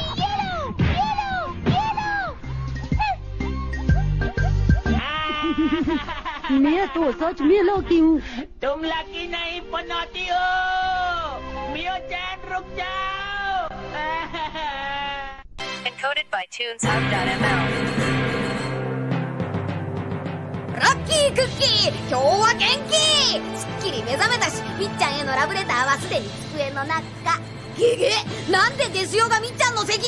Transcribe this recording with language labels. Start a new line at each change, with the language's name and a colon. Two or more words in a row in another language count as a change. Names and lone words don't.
Hindi: ये लो, ये लो, ये लो। मैं तो सच में लकी हूँ। तुम लकी नहीं पनौती हो। मियो जान रुक जाओ।
English: Encoded by TunesHub.ml.
Japanese: ラッキークッキー、今日は元気。すっきり目覚めたし、みっちゃんへのラブレターはすでに机の中。ゲゲ、なんでデスヨがみっちゃんの席に？